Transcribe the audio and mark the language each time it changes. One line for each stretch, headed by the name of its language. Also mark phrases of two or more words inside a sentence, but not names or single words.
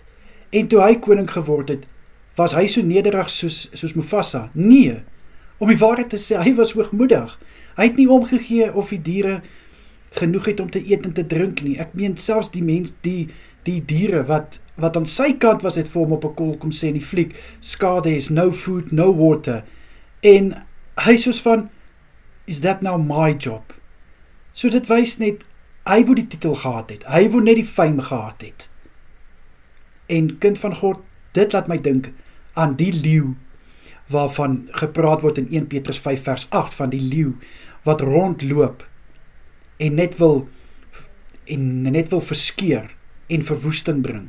Afrikaans: En toe hy koning geword het, was hy so nederig soos Mufasa? Nee, om die waarheid te sê, hy was hoogmoedig. Hy het nie omgegee of die diere genoeg het om te eet en te drink nie. Ek meen selfs die diere wat aan sy kant was, het vir hom op 'n kol kom sê in die fliek,
English: Scar, there is no food, no water.
Afrikaans: En hy soos van,
English: is that now my job?
Afrikaans: So dit wys net, hy wou die titel gehad het, hy wou net die fame gehad het. En kind van God, dit laat my dink aan die leeu, waarvan gepraat word in 1 Petrus 5 vers 8, van die leeu, wat rondloop, en net wil verskeer, en verwoesting bring.